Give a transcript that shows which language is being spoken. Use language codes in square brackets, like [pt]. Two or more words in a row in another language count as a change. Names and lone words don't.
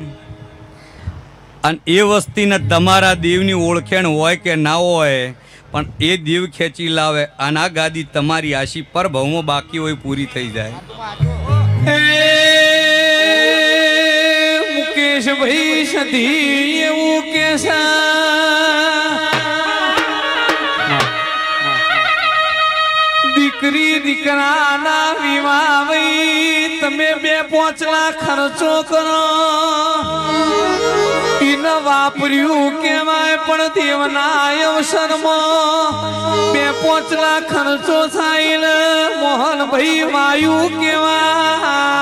[gu] અન એ વસ્તી ને તમારા દેવની ઓળખેણ હોય કે ના હોય પણ એ દેવ ખેચી લાવે અન આ ગાદી તમારી આશી પર ભવમો બાકી હોય પૂરી થઈ જાય યોગેશ ભાઈ સધી એવું કે છે દીકરી દીકરાના વિવાહ ભાઈ તમે 2-5 લાખ ખર્ચો કરો ઈને વાપર્યું કેવાય પણ દેવના અવસરમાં 2-5 લાખ ખર્ચો થાય મોહનભાઈ વાયુ કેવાય